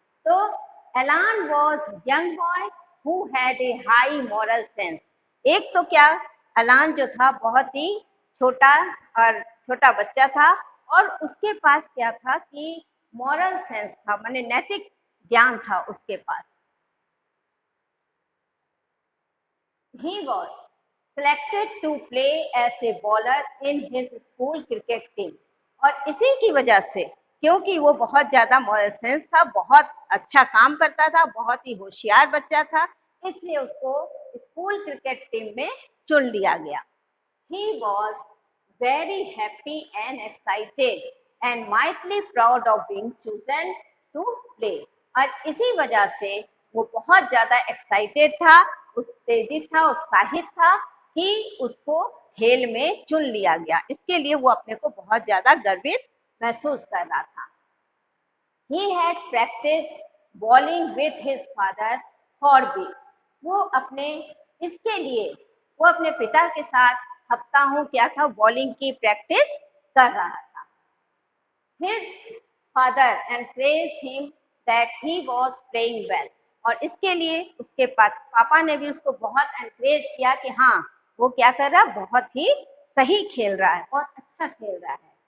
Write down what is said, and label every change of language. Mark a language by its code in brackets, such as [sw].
[en] तो Alan was young boy who had a high moral sense. [hi] एक तो क्या, एलान जो था बहुत ही छोटा बच्चा था और उसके पास क्या था कि मॉरल सेंस था, माने नैतिक ज्ञान था उसके पास। [en] He was selected to play as a bowler in his school cricket team. [hi] और इसी की वजह से, क्योंकि वो बहुत ज्यादा मॉरल सेंस था, बहुत अच्छा काम करता था, बहुत ही होशियार बच्चा था, इसलिए उसको स्कूल क्रिकेट टीम में चुन लिया गया। [en] He was very happy and excited and mightily proud of being chosen to play. [hi] और इसी वजह से वो बहुत ज्यादा एक्साइटेड था, उत्तेजित था, उत्साहित था कि उसको खेल में चुन लिया गया। इसके लिए वो अपने को बहुत ज्यादा गर्वित महसूस कर रहा था। [en] He had practiced bowling with his father for weeks. [hi] वो इसके लिए वो अपने पिता के साथ हफ्ताओं क्या था, बॉलिंग की प्रैक्टिस कर रहा था। [en] His father encouraged him that he was playing well. [hi] और इसके लिए उसके पापा ने भी उसको बहुत एनकरेज किया कि हाँ वो क्या कर रहा है, बहुत ही सही खेल रहा है और अच्छा खेल रहा है।